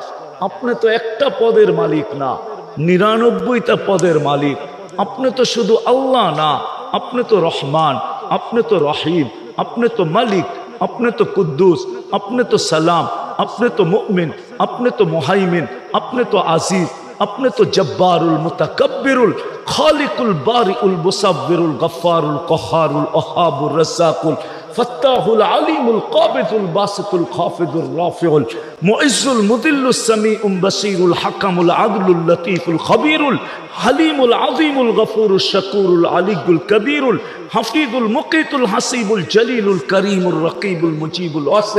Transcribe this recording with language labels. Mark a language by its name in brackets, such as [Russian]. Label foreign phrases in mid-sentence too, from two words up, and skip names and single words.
[Bangla] আপনি তো একটা পদের মালিক না, 99টা পদের মালিক। আপনি তো শুধু আল্লাহ না, আপনি তো রহমান, আপনি তো রহিম, আপনি তো মালিক, আপনি তো কুদ্দুস, আপনি তো সালাম, আপনি তো মুমিন, আপনি তো মুহাইমিন, আপনি তো আজিজ, আপনি তো [Arabic] الجبار المتكبر الخالق البارئ المصور الغفار القهار الوهاب الرزاق الفتاح العليم القابض الباسط الخافض الرافع المعز المذل السميع البصير الحكم العدل اللطيف الخبير الحليم العظيم الغفور الشكور العلي الكبير الحفيظ المقيت الحسيب الجليل الكريم الرقيب المجيب الواسع